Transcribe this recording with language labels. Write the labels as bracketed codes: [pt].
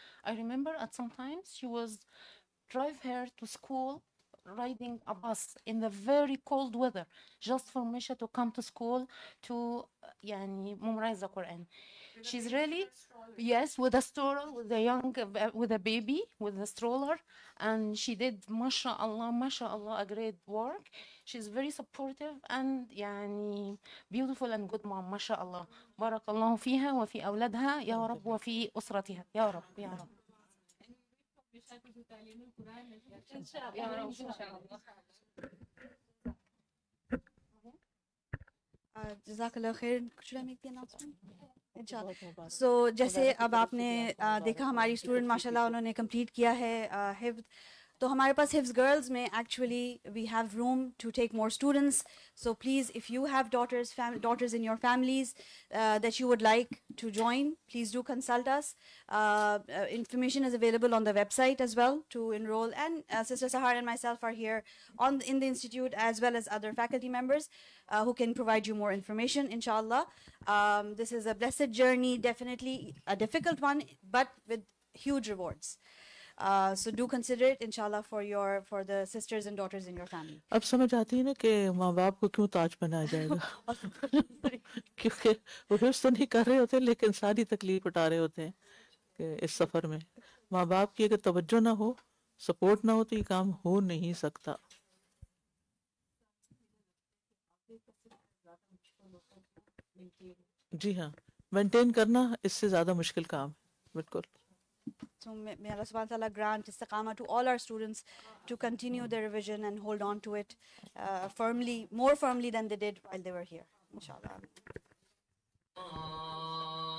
[en] I remember at some times she was drive her to school riding a bus in the very cold weather just for Misha to come to school to يعني memorize the Quran. She's really, yes, with a stroller, with a young, with a baby, with a stroller, and she did, mashallah, a great work. She's very supportive and يعني beautiful and good mom, mashallah. [ar] بارك الله فيها وفي أولادها يا رب وفي أسرتها يا رب يا رب. जज़ाकल्लाह खैर. [en] Should I make the announcement? [ar] इंशाल्लाह. [hi] So जैसे अब आपने देखा हमारी student माशाल्लाह उन्होंने कंप्लीट किया है हिफ्ज़. तो हमारे पास हिफ्ज़ गर्ल्स में [en] actually we have room to take more students. So please, if you have daughters in your families that you would like to join, please do consult us. Information is available on the website as well to enroll. And Sister Sahar and myself are here in the institute, as well as other faculty members who can provide you more information, inshallah. This is a blessed journey, definitely a difficult one, but with huge rewards. So do consider it, inshallah, for the sisters and daughters in your family. [hi] अब समझ आती है ना कि माँ बाप को क्यों ताज बनाया जाएगा. क्योंकि वो हिफ्ज़ तो नहीं कर रहे होते, लेकिन सारी तकलीफ उठा रहे होते हैं कि इस सफ़र में माँ बाप की अगर तवज्जो ना हो, सपोर्ट ना हो, तो ये काम हो नहीं सकता. जी हाँ, मेंटेन करना इससे ज़्यादा मुश्किल काम है. बिल्कुल. [en] So may Allah subhanahu wa ta'ala grant istiqamah to all our students to continue their revision and hold on to it more firmly than they did while they were here. Inshallah.